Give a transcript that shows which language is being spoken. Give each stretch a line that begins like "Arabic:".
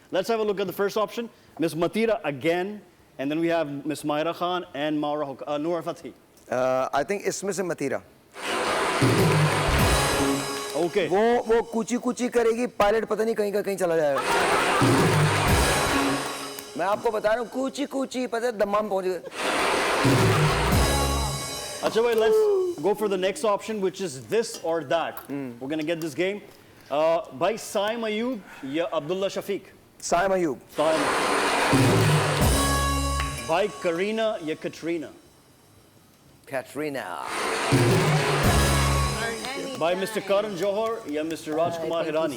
English: Let's have a look at the first option, miss Mathira again, and then we have miss Maira Khan and Noor Fatehi. I think
Hindi: इसमें से मतीरा
English: Okay.
Hindi: वो कूची करेगी pilot पता नहीं कहीं का कहीं चला जाएगा मैं आपको बता रहा हूँ कूची पता है दम्माम पहुंच गए अच्छा भाई,
English: let's go for the next option, which is this or that. We're gonna get this game.
Hindi: भाई, साइम अयूब या अब्दुल्ला शफीक? साइम अयूब साइम. भाई, करीना या कटरीना? कैटरीना भाई, मिस्टर करण जौहर या मिस्टर राजकुमार हिरानी?